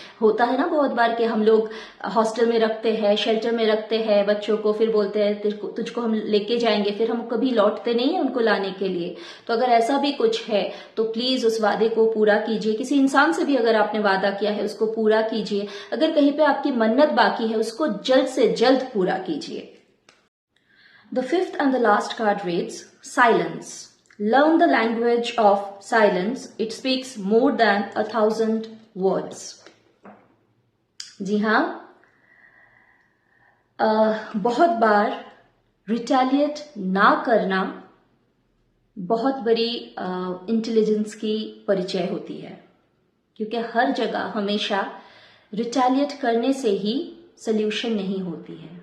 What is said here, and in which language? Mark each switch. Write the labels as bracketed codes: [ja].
[hi] होता है ना बहुत बार कि हम लोग हॉस्टल में रखते हैं, शेल्टर में रखते हैं बच्चों को, फिर बोलते हैं तुझको हम लेके जाएंगे, फिर हम कभी लौटते नहीं है उनको लाने के लिए। तो अगर ऐसा भी कुछ है तो प्लीज उस वादे को पूरा कीजिए। किसी इंसान से भी अगर आपने वादा किया है उसको पूरा कीजिए। अगर कहीं पे आपकी मन्नत बाकी है उसको जल्द से जल्द पूरा कीजिए। [en] The fifth and the last card reads silence. Learn the language of silence. It speaks more than 1,000 words. [hi] जी हाँ, बहुत बार रिटेलिएट ना करना बहुत बड़ी इंटेलिजेंस की परिचय होती है, क्योंकि हर जगह हमेशा रिटेलिएट करने से ही सल्यूशन नहीं होती है।